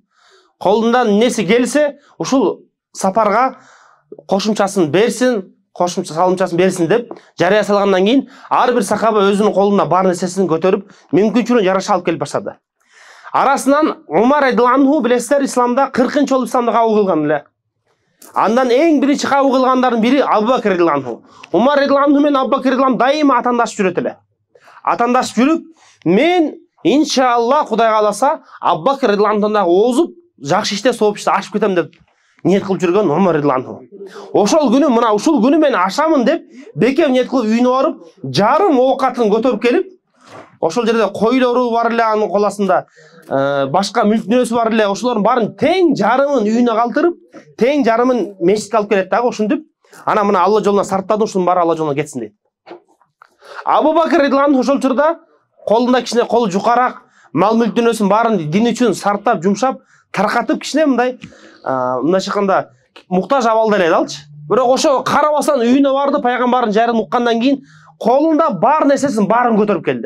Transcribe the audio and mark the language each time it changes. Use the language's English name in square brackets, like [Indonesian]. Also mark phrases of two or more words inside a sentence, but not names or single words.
[Kyrgyz] Колундан эмнеси келсе, ушул сапарга кошумчасын берсин, кошумча салымчасын берсин деп жарыя салгандан кийин ар бир сахаба өзүнүн колунда бар нерсесин көтөрүп, мүмкүнчүлүгүнө жараша алып келип баштады. Арасынан Умар [Arabic] رضي الله عنه, [Kyrgyz] билесиздер, исламда 40-чы жолу исламда кабыл кылган эле. Андан эң биринчи кабыл кылгандардын бири Абу Бакр [Arabic] رضي الله عنه. [Kyrgyz] Умар [Arabic] رضي الله عنه [Kyrgyz] менен Абу Бакр [Arabic] رضي الله عنه [Kyrgyz] дайыма атандашып жүрөт эле. Атандашып жүрүп, мен иншалла Кудай кааласа Абу Бакр [Arabic] رضي الله عنه [Kyrgyz] дагы озуп, жакшы иште, сооп иште ашып кетем деп ниет кылып жүргөн Умар [Arabic] رضي الله عنه. [Kyrgyz] Ошол күнү, мына ушул күнү мен ашамын деп бекем ниет кылып үйүнө барып, жарым оокатын көтөрүп келип, ошол жерде койлору бар эле анын кол астында, башка мүлк дүнөсү бар эле, ошолордун баарын тең жарымын үйүнө калтырып, тең жарымын мешитке алып келет дагы, ошентип, ана мына Алла жолуна сарптадым, ушунун баары Алла жолуна кетсин дейт. Абу Бакр [Arabic] رضي الله عنه [Kyrgyz] ошол учурда колунда кичине колу жукараак мал мүлк дүнөсүн баарын дин үчүн сарптап, жумшап, таркатып кичине мындай чыкканда муктаж абалда эле алчы. Бирок ошо карабастан үйүнө барды, пайгамбардын жайрын уккандан кийин колунда бар нерсесин баарын көтөрүп келди.